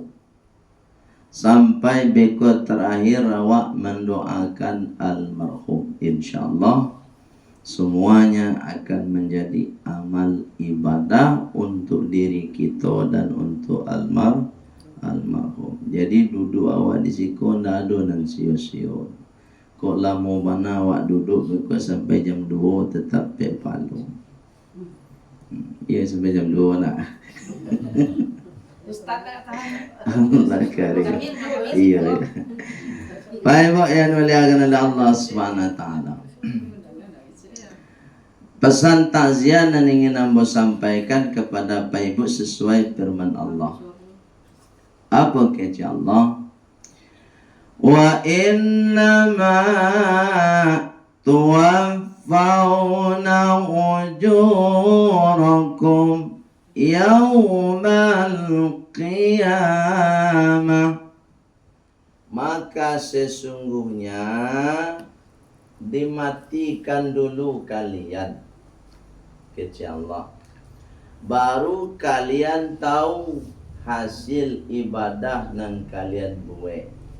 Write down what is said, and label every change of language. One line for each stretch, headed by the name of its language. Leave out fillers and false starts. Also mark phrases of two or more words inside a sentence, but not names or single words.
Minangkabau: Sampai beko terakhir awak mendoakan almarhum.
Indonesian: InsyaAllah semuanya akan menjadi amal ibadah untuk diri kita dan untuk almarhum.
Minangkabau: Jadi duduk awak di situ ndak ada nan sio-sio. Kok lama mana awak duduk beko sampai jam 2 tetap palu.
Indonesian: Ya sampai jam 2 nak. Ustaz nak tahan.
Arabic: الله كريم.
Indonesian: Iya. Baik Pak yang muliakan oleh Allah
Arabic: سبحانه وتعالى.
Indonesian: Pesan takziah yang ingin ambo sampaikan kepada Pak Ibu sesuai firman Allah. Apa kata Allah?
Arabic: وإنما توفون أجوركم يوم القيامة.
Indonesian: Maka sesungguhnya dimatikan dulu kalian, kata Allah, baru kalian tahu hasil ibadah yang kalian buat.